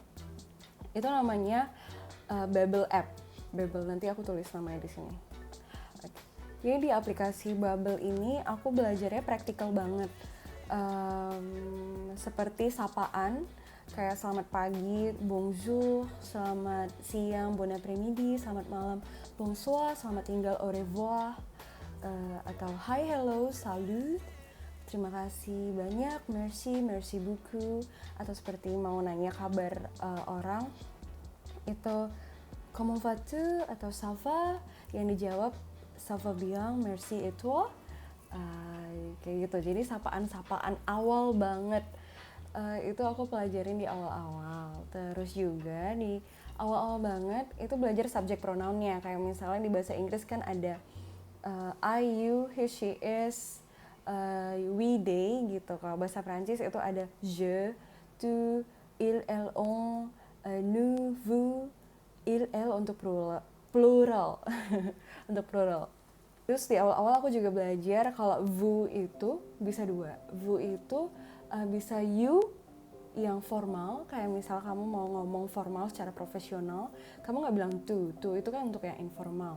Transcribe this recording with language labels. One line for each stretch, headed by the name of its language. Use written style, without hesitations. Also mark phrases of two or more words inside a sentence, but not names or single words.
Indonesian: Itu namanya Babbel App. Babbel, nanti aku tulis namanya di sini. Jadi di aplikasi Babbel ini aku belajarnya praktikal banget. Seperti sapaan, kayak selamat pagi, bonjour, selamat siang,
French: bon après-midi,
Indonesian: selamat malam, bonsoir, selamat tinggal,
French: au revoir,
Indonesian: atau
English: hi, hello,
Indonesian: salut. Terima kasih banyak,
French: merci beaucoup,
Indonesian: atau seperti mau nanya kabar orang itu
French: comment vas-tu
Indonesian: atau
French: ça va,
Indonesian: yang dijawab
French: ça va bien, merci et toi,
Indonesian: kayak gitu. Jadi sapaan-sapaan awal banget itu aku pelajarin di awal-awal. Terus juga di awal-awal banget itu belajar
English: subject pronounnya,
Indonesian: kayak misalnya di bahasa Inggris kan ada
English: I, you, he, she, is, we, they gitu.
Indonesian: Kalau bahasa Prancis itu ada
French: je, tu, il, elle, on, nous, vous, il, elle
Indonesian: untuk plural. Untuk plural. Terus di awal-awal aku juga belajar kalau vous itu bisa 2. Vous itu bisa you yang formal, kayak misal kamu mau ngomong formal secara profesional, kamu nggak bilang tu itu kan untuk yang informal.